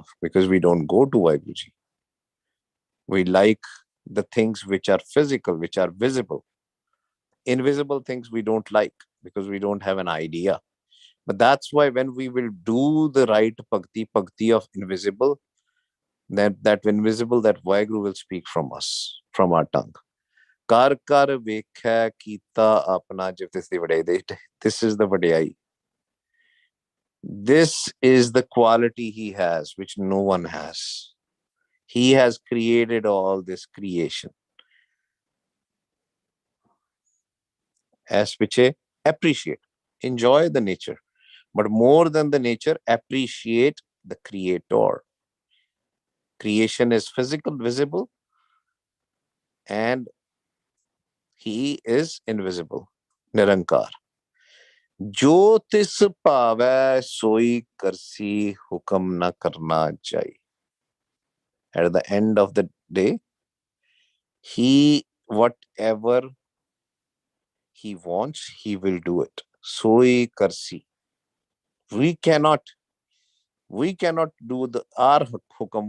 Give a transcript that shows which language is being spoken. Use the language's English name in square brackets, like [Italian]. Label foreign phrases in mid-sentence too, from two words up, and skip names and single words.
[English] Because we don't go to Vaheguruji. We like the things which are physical, which are visible. Invisible things we don't like because we don't have an idea. But that's why when we will do the right bhakti of invisible, that invisible, that Vaheguru will speak from us, from our tongue. [Punjabi] ਕਰ ਕਰ ਵੇਖਾ ਕੀਤਾ ਆਪਣਾ ਜਿਵ ਤਿਸ ਦੀ ਵਡਿਆਈ. [English] This is the vadiyai. This is the quality he has, which no one has. He has created all this creation. As which appreciate, enjoy the nature, but more than the nature, appreciate the creator. Creation is physical, visible, and he is invisible. [Punjabi] Nirankar. ਜੋ ਤਿਸ ਪਾਵੈ ਸੋਈ ਕਰਸੀ ਹੁਕਮ ਨ ਕਰਨਾ ਜਾਈ. [English] At the end of the day, he, whatever he wants, he will do it. [Punjabi] ਸੋਈ ਕਰਸੀ. [English] We cannot, we cannot do the our hukam.